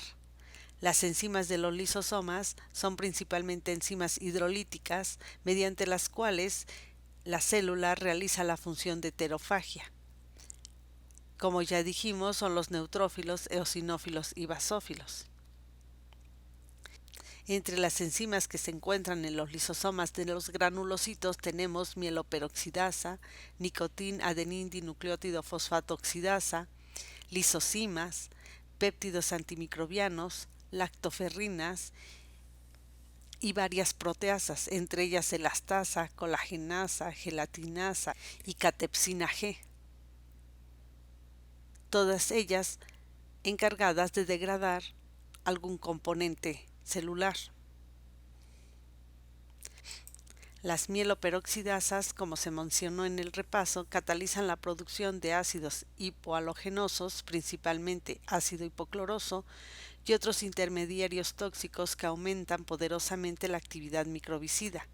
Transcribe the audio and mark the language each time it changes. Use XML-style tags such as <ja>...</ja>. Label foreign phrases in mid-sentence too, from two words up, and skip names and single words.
<es>Las enzimas de los lisosomas son principalmente enzimas hidrolíticas, mediante las cuales la célula realiza la función de heterofagia. Como ya dijimos, son los neutrófilos, eosinófilos y basófilos. Entre las enzimas que se encuentran en los lisosomas de los granulocitos tenemos mieloperoxidasa, nicotin-adenin-dinucleótido fosfato oxidasa, lisocimas, péptidos antimicrobianos, lactoferrinas y varias proteasas, entre ellas elastasa, colagenasa, gelatinasa y catepsina G. Todas ellas encargadas de degradar algún componente celular. Las mieloperoxidasas, como se mencionó en el repaso, catalizan la producción de ácidos hipohalogenosos, principalmente ácido hipocloroso, y otros intermediarios tóxicos que aumentan poderosamente la actividad microbicida.</es>